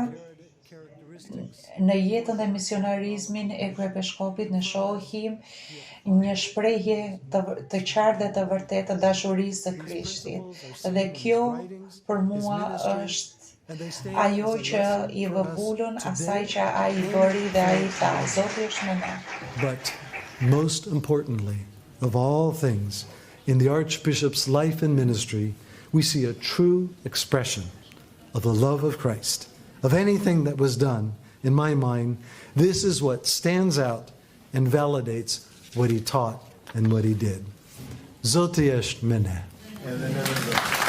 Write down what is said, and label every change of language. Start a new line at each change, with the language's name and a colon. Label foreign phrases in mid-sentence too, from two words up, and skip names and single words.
Albanian: Në jetën dhe misionarizmin e kryepeshkopit ne shohim një shprehje të qartë dhe të vërtetë të dashurisë së Krishtit. Dhe kjo për mua është Ajo që I vëvullën, asaj që ai bëri dhe ai tha, Zoti është me ne.
English: But most importantly, of all things, in the Archbishop's life and ministry, we see a true expression of the love of Christ. Of anything that was done, in my mind, this is what stands out and validates what he taught and what he did.
Albanian: Zoti është me ne.